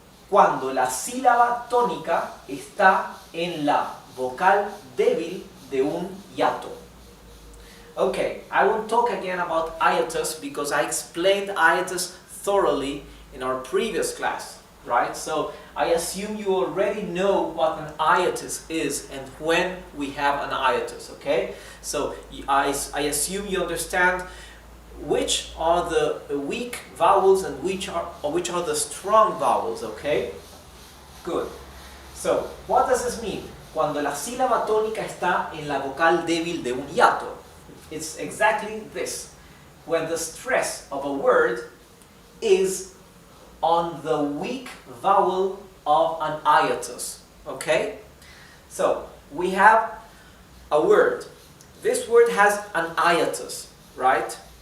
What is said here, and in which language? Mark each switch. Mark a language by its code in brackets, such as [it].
[es] Cuando la sílaba tónica está en la vocal débil de un hiato. [en] Okay, I won't talk again about hiatus because I explained hiatus thoroughly in our previous class, right? So I assume you already know what an hiatus is and when we have an hiatus, okay? So I assume you understand which are the weak vowels and which are the strong vowels, okay? Good. So, what does this mean? [es] Cuando la sílaba tónica está en la vocal débil de un hiato. [en] It's exactly this. When the stress of a word is on the weak vowel of an hiatus, okay? So, we have a word. This word has an hiatus, right?